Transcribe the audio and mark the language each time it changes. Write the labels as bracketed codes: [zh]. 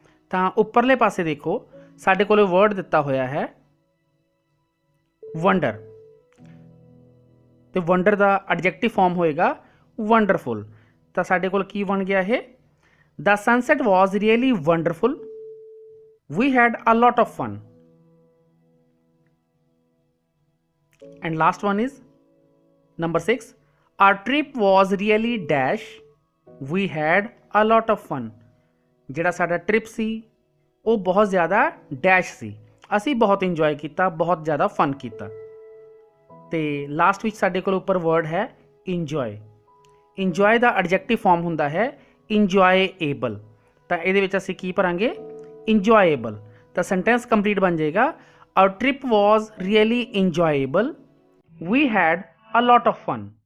[pa] ਤਾਂ ਉੱਪਰਲੇ ਪਾਸੇ ਦੇਖੋ ਸਾਡੇ ਕੋਲ ਵਰਡ ਦਿੱਤਾ ਹੋਇਆ ਹੈ ਵੰਡਰ, ਤੇ ਵੰਡਰ ਦਾ ਐਡਜੈਕਟਿਵ ਫਾਰਮ ਹੋਏਗਾ ਵੰਡਰਫੁਲ। ਤਾਂ ਸਾਡੇ ਕੋਲ ਕੀ ਬਣ ਗਿਆ ਇਹ? [en] The sunset was really wonderful, we had a lot of fun. And last one is number 6, our trip was really dash we had a lot of fun। [pa] ਜਿਹੜਾ ਸਾਡਾ ਟ੍ਰਿਪ ਸੀ ਉਹ ਬਹੁਤ ਜ਼ਿਆਦਾ ਡੈਸ਼ ਸੀ, ਅਸੀਂ ਬਹੁਤ ਇੰਜੋਏ ਕੀਤਾ, ਬਹੁਤ ਜ਼ਿਆਦਾ ਫਨ ਕੀਤਾ। ਤੇ ਲਾਸਟ ਵਿੱਚ ਸਾਡੇ ਕੋਲ ਉੱਪਰ ਵਰਡ ਹੈ ਇੰਜੋਏ। ਇੰਜੋਏ ਦਾ ਐਡਜੈਕਟਿਵ ਫਾਰਮ ਹੁੰਦਾ ਹੈ ਇੰਜੋਏਏਬਲ। ਤਾਂ ਇਹਦੇ ਵਿੱਚ ਅਸੀਂ ਕੀ ਭਰਾਂਗੇ? ਇੰਜੋਏਬਲ। ਤਾਂ ਸੈਂਟੈਂਸ ਕੰਪਲੀਟ ਬਣ ਜਾਏਗਾ [en] our trip was really enjoyable, we had a lot of fun।